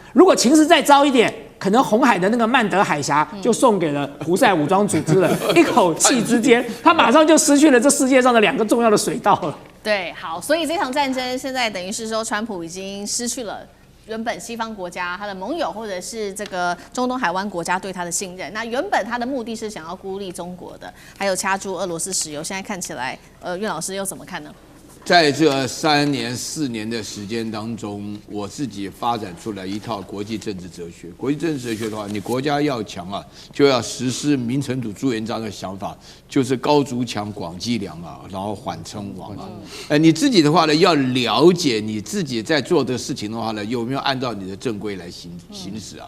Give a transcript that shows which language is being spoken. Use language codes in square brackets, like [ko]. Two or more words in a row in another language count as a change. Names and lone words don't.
[zh] 如果情勢再糟一點，可能紅海的那個曼德海峽就送給了胡塞武裝組織了。一口氣之間，他馬上就失去了這世界上的2個重要的水道了。对，好，所以這場戰爭現在等於是說，川普已經失去了原本西方國家他的盟友或者是這個中東海灣國家對他的信任。那原本他的目的是想要孤立中國的，還有掐住俄羅斯石油。現在看起來，韻老師又怎麼看呢？在這3年4年的時間當中，我自己發展出來一套國際政治哲學。國際政治哲學的話，你國家要強啊，就要實施明成祖朱元璋的想法，就是高築牆、廣積糧啊，然後緩稱王啊。你自己的話呢，要了解你自己在做的事情的話呢，有沒有按照你的正規來行使啊？